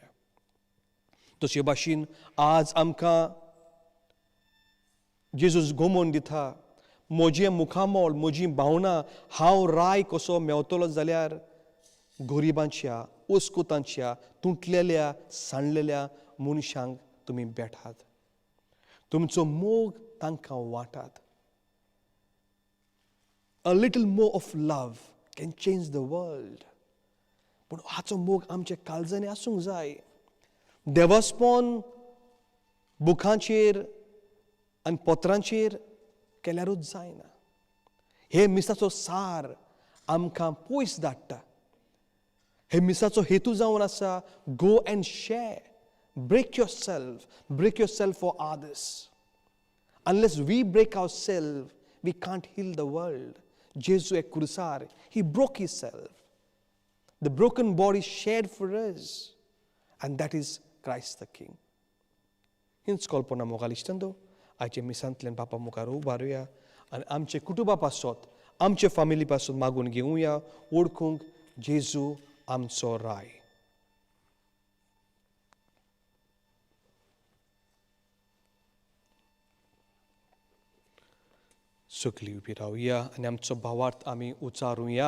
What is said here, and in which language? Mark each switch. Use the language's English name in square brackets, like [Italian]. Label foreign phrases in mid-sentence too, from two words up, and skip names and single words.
[Konkani] तशे भाशेन आज आमकां जेजू घुमोवन दिता, म्हजें मुखामोल, म्हजी भावना, हांव राय कसो मेवतलो जाल्यार गरिबांच्या, ओस्कोतांच्या, तुटलेल्या, सांडलेल्या मनशांक तुमी भेटात. तुमचो मोग तांकां वाटात. [English] A little more of love can change the world. [Konkani] पूण हाचो मोग आमच्या काळजांनी आसूंक जाय. देवास्पण बुकांचेर आनी पत्रांचेर केल्यारूच जायना. हे मिसाचो सार आमकां पयस धाडटा. हे मिसाचो हेतू जावन आसा, [English] go and share, break yourself for others. Unless we break ourselves, we can't heal the world. Jesus at Kurusar, he broke himself. The broken body shared for us. And that is Christ the King. [Konkani] Hinच कल्पना मोगाल इश्टांदो, आयचे मिसांतल्यान बापा मुखार उबारुया आनी आमचे कुटुंबा पासत, आमचे फॅमिली पासून मागून घेवया, ओळखूंक जेजू आमचो राय. सगळीं उबी रावया आनी आमचो भावार्थ आमी उचारुया.